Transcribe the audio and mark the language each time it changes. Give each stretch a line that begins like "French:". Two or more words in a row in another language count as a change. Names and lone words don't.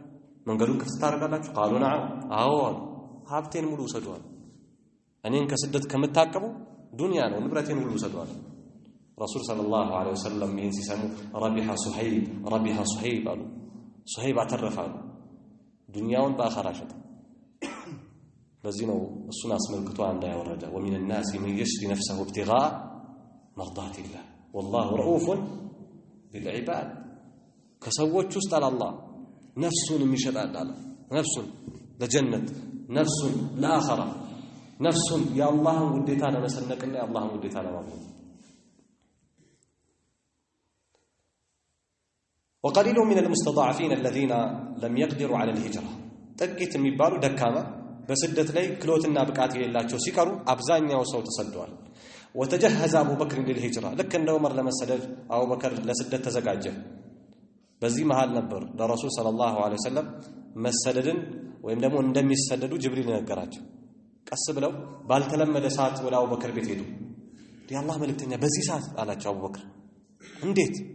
Amharic: መንገዱን ክፍት ታደርጋላችሁ?
Arabic: قالوا نعم
Amharic: አዎ። ሀብቴን ሙሉ ውሰዱዋል። እኔን ከስደት ከምታቀቡ ዱንያ ነው ንብረቴን ሙሉ ውሰዱዋል። ረሱል
Arabic: صلى الله عليه وسلم
Amharic: ይህን ሲሰሙ ረቢሐ ሱሀይብ አሉ። ሱሀይብ አተረፋሉ። ዱንያውን በአኸራ ሸጠ። ለዚህ ነው እሱን አስመልክቶ አንድ ያወረደ
Arabic: ومن الناس من يشري نفسه ابتغاء مرضات الله والله رؤوف بالعباد
Amharic: ከሰዎች ውስጥ አላህ ነፍሱን የሚሸጣል አለ። ነፍሱን ለጀነት ነፍሱን ለአኺራ ነፍሱን የአላህን ውዴታ ለመሰነቅና የአላህን ውዴታ ለማግኘት።
Arabic: وقليل من المستضعفين الذين لم يقدروا على الهجرة
Amharic: ጥቂት የሚባሉ ደካማ በስደት ላይ ክሎትና ብቃት የሌላቸው ሲቀሩ አብዛኛው ሰው ተሰደዋል።
Arabic: وتجهز ابو بكر للهجرة
Amharic: ልክ እንደ ዑመር ለመሰደድ አቡበከር ለስደት ተዘጋጀ። በዚህ መሃል ነበር ለረሱል
Arabic: صلى الله عليه وسلم
Amharic: መሰደድን ወይም ደግሞ እንደሚሰደዱ ጅብሪል ነገራቸው። ቀስ ብለው ባልተለመደ ሰዓት ወደ አቡበከር ቤት ሄዱ። የአላህ መልእክተኛ በዚህ ሰዓት አላቸው። አቡበከር እንዴት